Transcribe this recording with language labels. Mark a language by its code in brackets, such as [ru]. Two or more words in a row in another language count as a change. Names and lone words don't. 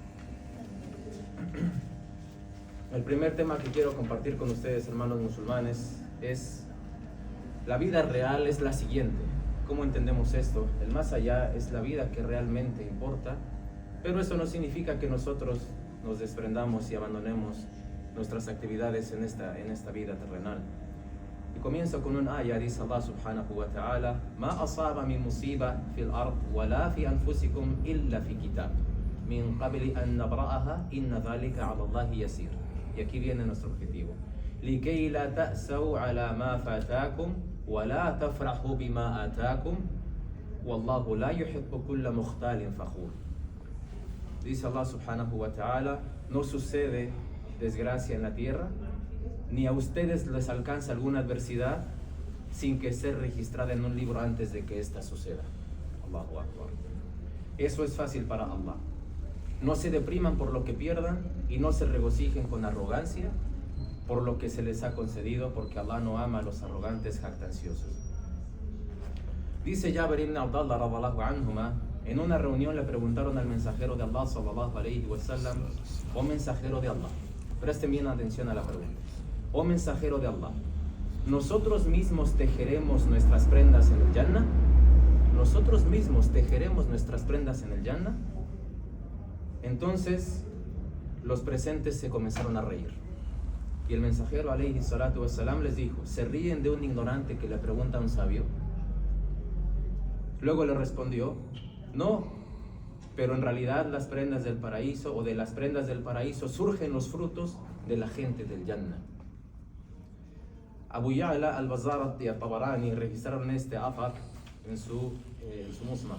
[es] El primer tema que quiero compartir con ustedes, hermanos musulmanes, es la vida real. Es la siguiente. ¿Cómo entendemos esto? El más allá es la vida que realmente importa, pero eso no significa que nosotros nos desprendamos y abandonemos nuestras actividades en esta vida terrenal. Y comienzo con un ayah. [ar] Dice الله سبحانه وتعالى ما أصاب من مصيبة في الأرض ولا في أنفسكم إلا في كتاب من قبل أن نبرأها إن ذلك على الله يسير. [es] Y aquí viene nuestro objetivo: [ar] لكي لا تأسوا على ما فاتكم ولا تفرحوا بما آتاكم والله لا يحب كل مختال فخور. [es] Dice Allah [ar] سبحانه وتعالى: [es] no sucede desgracia en la tierra, ni a ustedes les alcanza alguna adversidad sin que esté registrada en un libro antes de que ésta suceda. [ar] الله أكبر. [es] Eso es fácil para Allah. No se depriman por lo que pierdan y no se regocijen con arrogancia por lo que se les ha concedido, porque Allah no ama a los arrogantes jactanciosos. Dice Jabir ibn Abdullah [ar] رضي الله عنهما [es] En una reunión le preguntaron al mensajero de Allah, [ar] صلى الله عليه وسلم: [es] oh mensajero de Allah, presten bien atención a la pregunta. Oh mensajero de Allah, ¿nosotros mismos tejeremos nuestras prendas en el Jannah? ¿Nosotros mismos tejeremos nuestras prendas en el Jannah? Entonces los presentes se comenzaron a reír. Y el mensajero [ar] عليه الصلاة والسلام [es] les dijo: ¿se ríen de un ignorante que le pregunta a un sabio? Luego le respondió: no, pero en realidad las prendas del paraíso, o de las prendas del paraíso, surgen los frutos de la gente del Jannah. Abu Ya'la al-Bazzar y al-Tabarani registraron este afar en su Musnad.